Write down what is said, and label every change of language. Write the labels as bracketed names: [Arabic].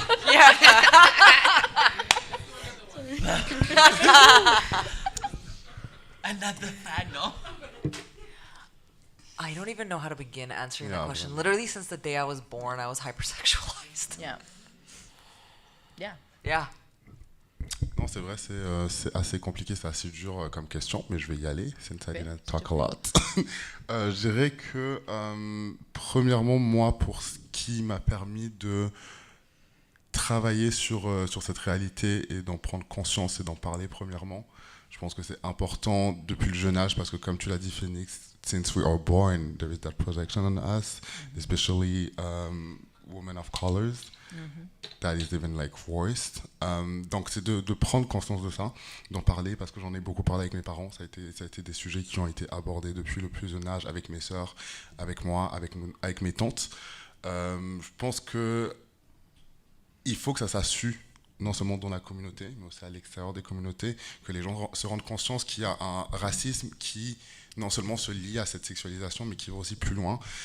[English] Yeah. Another panel. I don't even know how to begin answering that question. Literally, since the day I was born, I was hypersexualized. Yeah. Yeah. Yeah. [French] Non, c'est vrai, c'est assez compliqué, c'est assez dur comme question, mais je vais y aller, [English] since I didn't talk a lot. [French] Je dirais que, premièrement, moi, pour ce qui m'a permis de travailler sur cette réalité et d'en prendre conscience et d'en parler, premièrement, je pense que c'est important depuis le jeune âge, parce que comme tu l'as dit, Phoenix, [English] since we are born, there is that projection on us, especially women of colors. That is even like voiced. [French] Donc c'est de prendre conscience de ça, d'en parler, parce que j'en ai beaucoup parlé avec mes parents. Ça a été des sujets qui ont été abordés depuis le plus jeune âge, avec mes sœurs, avec moi, avec mes tantes. Je pense que il faut que ça soit su non seulement dans la communauté, mais aussi à l'extérieur des communautés, que les gens se rendent conscience qu'il y a un racisme qui non seulement se lie à cette sexualisation, mais qui va aussi plus loin.